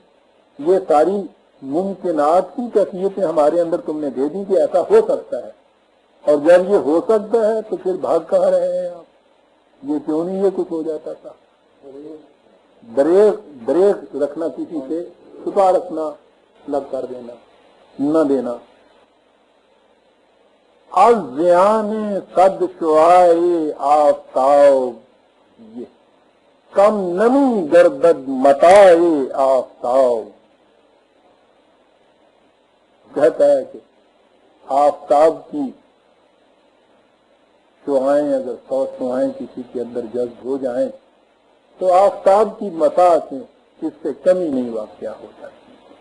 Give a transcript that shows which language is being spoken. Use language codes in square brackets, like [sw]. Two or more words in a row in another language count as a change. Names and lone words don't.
[ur] یہ ساری ممکنات کی کیفیتیں ہمارے اندر تم نے دے دی کہ ایسا ہو سکتا ہے، اور جب یہ ہو سکتا ہے تو پھر بھاگ کہاں رہے ہیں آپ؟ یہ کیوں نہیں یہ کچھ ہو جاتا تھا؟ دریغ رکھنا، کسی سے چھپا رکھنا، لگ کر دینا، نہ دینا۔ [fa] از زیان صد شعاع آفتاب، یہ کم نمی گردد متاع آفتاب، [ur] کہتا ہے کہ آفتاب کی شعائیں اگر 100 شعائیں کسی کے اندر جذب ہو جائیں تو آفتاب کی متاع سے اس سے کمی نہیں واقع ہو جاتی۔